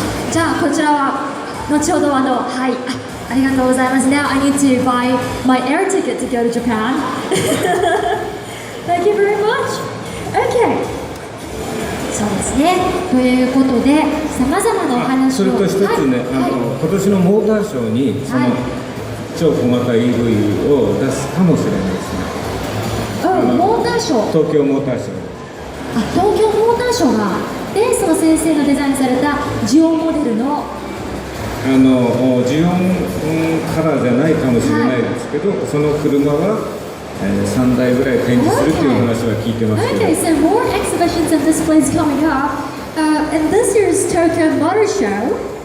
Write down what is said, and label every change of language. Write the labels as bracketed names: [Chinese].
[Japanese] じゃあこちらは後ほどはいありがとうございます。 [English] Now I need to buy my air ticket to go to Japan. Thank you very much. Okay. [Japanese] そうですね。ということでさまざまなお話を。それと一つね、今年のモーターショーにその、超小型 EV を出すかもしれないですね。モーターショー。東京モーターショー。東京モーターショーがでその先生のデザインされたジオンモデルのジオンカラーじゃないかもしれないですけど、その車は、3台ぐらい展示するという話は聞いてますけど、 [English] Okay, so more exhibitions and displays coming up. And this year's Tokyo Motor Show.